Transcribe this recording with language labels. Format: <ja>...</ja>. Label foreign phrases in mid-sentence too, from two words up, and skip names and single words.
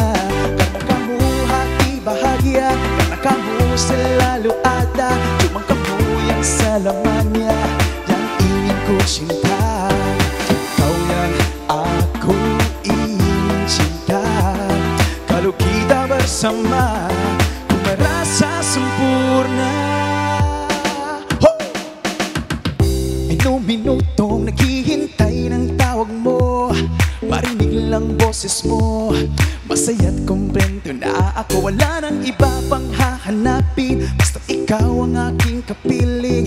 <id>Karena kamu hati bahagia, karena kamu selalu ada, cuma kamu yang selamanya yang ingin ku cinta. Kau yang aku ingin cinta, kalau kita bersama, ku merasa sempurna.</id> <tl>Minutong naghihintay ng tawag mo, marinig lang boses mo, masaya't kumpleto na ako. Wala nang iba pang hahanapin, basta ikaw ang aking kapiling.</tl>